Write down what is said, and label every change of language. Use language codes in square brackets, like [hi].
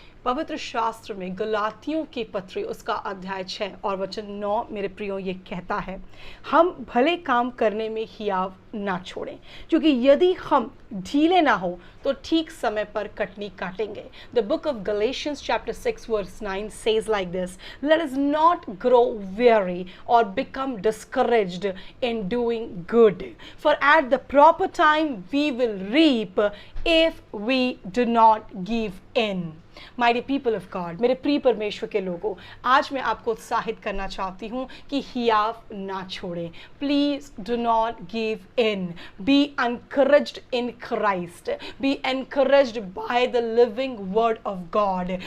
[hi] पवित्र शास्त्र में गलातियों की पत्री उसका अध्याय 6 और वचन 9 मेरे प्रियो ये कहता है, हम भले काम करने में हियाव ना छोड़ें, क्योंकि यदि हम ढीले ना हो तो ठीक समय पर कटनी काटेंगे। [en] The book of Galatians chapter 6 verse 9 says like this, let us not grow weary or become discouraged in doing good, for at the proper time we will reap if we do not give in. My people of God, [hi] मेरे प्रिय परमेश्वर के लोगों, आज मैं आपको उत्साहित करना चाहती हूँ कि हियाव ना छोड़ें। [en] Please do not give in, be encouraged in Christ, be encouraged by the living word of God.